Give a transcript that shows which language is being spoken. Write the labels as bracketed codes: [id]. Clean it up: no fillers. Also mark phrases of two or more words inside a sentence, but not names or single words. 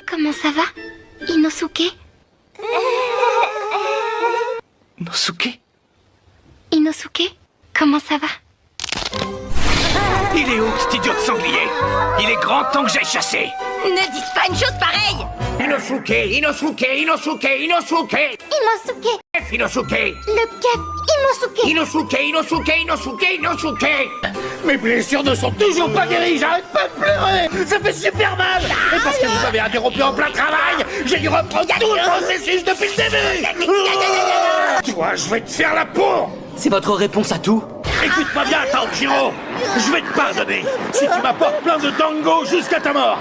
[fr] Comment ça va, Inosuke? Nosuke, Inosuke, comment ça va? il est où cet idiot de sanglier? Il est grand temps que j'aille chasser. Ne dites pas une chose pareille. Inosuke, Inosuke, Inosuke, Inosuke. Inosuke, Inosuke, le cap, Inosuke. Inosuke, Inosuke, Inosuke, Inosuke. Mes blessures ne sont toujours pas guéries, j'arrête pas de pleurer. Ça fait super mal. Et parce que vous avez interrompu en plein travail, j'ai dû reprendre tout le processus depuis le début. Toi, je vais te faire la peau. C'est votre réponse à tout? Écoute-moi bien, Tanjiro. Je vais te pardonner si tu m'apportes plein de tango jusqu'à ta mort.